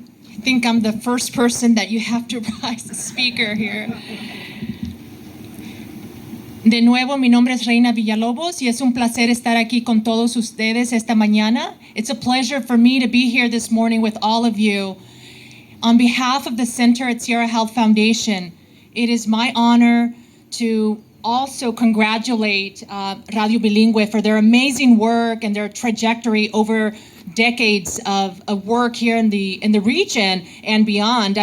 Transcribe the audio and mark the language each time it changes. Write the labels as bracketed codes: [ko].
[en] I think I'm the first person that you have to rise as speaker here. [es] De nuevo, mi nombre es Reina Villalobos y es un placer estar aquí con todos ustedes esta mañana. [en] It's a pleasure for me to be here this morning with all of you. On behalf of the Center at Sierra Health Foundation, it is my honor to also congratulate Radio Bilingüe for their amazing work and their trajectory over decades of work here in the region and beyond.